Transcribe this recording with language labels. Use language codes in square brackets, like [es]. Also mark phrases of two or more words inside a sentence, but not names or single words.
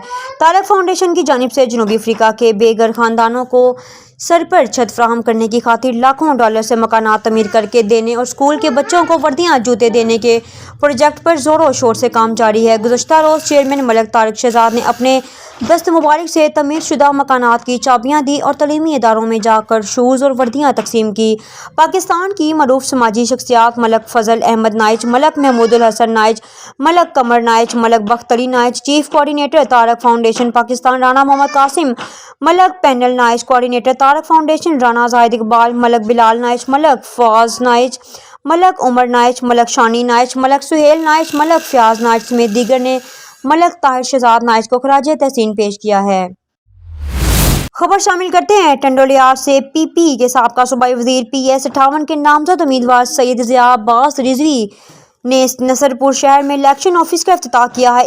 [ur] تارق فاؤنڈیشن کی جانب سے جنوبی افریقہ کے بے گھر خاندانوں کو سر پر چھت فراہم کرنے کی خاطر لاکھوں ڈالر سے مکانات تعمیر کرکے دینے اور اسکول کے بچوں کو وردیاں جوتے دینے کے پروجیکٹ پر زوروں شور سے کام جاری ہے. گزشتہ روز چیئرمین ملک تارق شہزاد نے اپنے دست مبارک سے تعمیر شدہ مکانات کی چابیاں دی اور تعلیمی اداروں میں جاکر شوز اور وردیاں تقسیم کی. پاکستان کی معروف سماجی شخصیات ملک فضل احمد نائچ، ملک محمود الحسن نائچ، ملک قمر نائچ، ملک بخت علی نائچ, [en] chief coordinator [ur] तारक फाउंडेशन पाकिस्तान राना मोहम्मद कासिम, मलक पैनल नाइच, कोऑर्डिनेटर तारक फाउंडेशन राना जाहिद इकबाल, ملک بلال نائچ، ملک فواز نائچ، ملک عمر نائچ، ملک شانی نائچ، ملک سہیل نائچ، ملک فیاض نائچ سمیت دیگر نے ملک طاہر شہزاد نائچ کو خراج تحسین پیش کیا ہے. خبر شامل کرتے ہیں ٹنڈوالہیار سے. پی پی کے سابقہ صوبائی وزیر PS 58 کے نامزد امیدوار سید ضیا عباس رضوی نے نصرپور شہر میں [en] election office [ur] کا افتتاح کیا ہے.